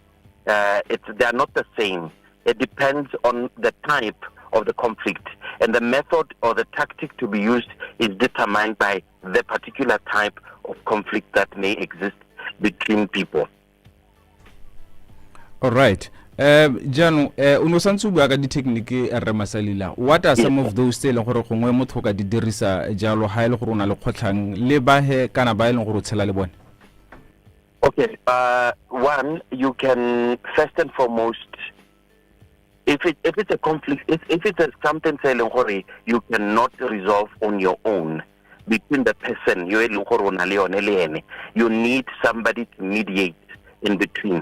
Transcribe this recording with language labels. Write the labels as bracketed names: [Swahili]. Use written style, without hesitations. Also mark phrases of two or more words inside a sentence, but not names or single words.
[English] They are not the same. It depends on the type of the conflict. And the method or the tactic to be used is determined by the particular type of conflict that may exist between people. All right. [Tswana] Jano, uno santse bua ka di-technique re Masalila. [English] What are some of those [Tswana] tse e leng gore gongwe motho ka di dirisa jalo ha e le gore o na le kgotlhang le bahe kana ba e leng gore o tshela le bone? [English] Okay, one, you can first and foremost, if it's a conflict, if it's something saying you cannot resolve on your own between the person you need somebody to mediate in between.